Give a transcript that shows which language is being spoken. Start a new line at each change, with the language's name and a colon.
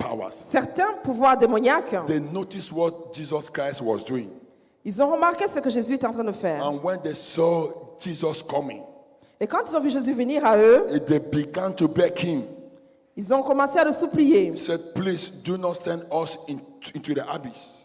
French: certains pouvoirs démoniaques,
English: they noticed what Jesus Christ was doing.
French: ils ont remarqué ce que Jésus était en train de faire.
English: And when they saw Jesus coming,
French: Et quand ils ont vu Jésus venir à eux,
English: they began to beg him.
French: ils ont commencé à le supplier.
English: He said, please do not send us into the abyss.